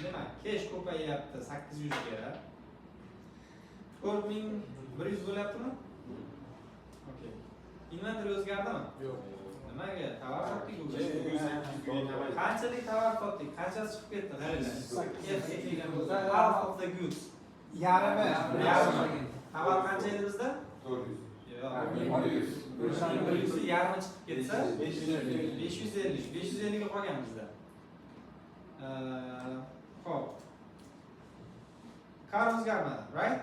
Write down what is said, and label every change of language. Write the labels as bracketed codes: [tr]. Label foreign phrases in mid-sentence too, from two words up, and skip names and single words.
[uz] Demak, cash ko'payyapti 800 ga. 4100 bo'lyaptimi? Okay. Inventory o'zgardimi? Yo'q. Nimaga? Tovar sotdik-ku. Qanchalik tovar sotdik? Qanchasi chiqib ketdi? Qaranglar. F degan bo'lsa, [en] half of the goods. [uz] Yarimi. Tovar qancha edi bizda? 400. Yo'q. 100 yarmi chiqib ketsa 550. 550 ga qolgan bizda. Xo'p. Kar o'zgarmadi, right?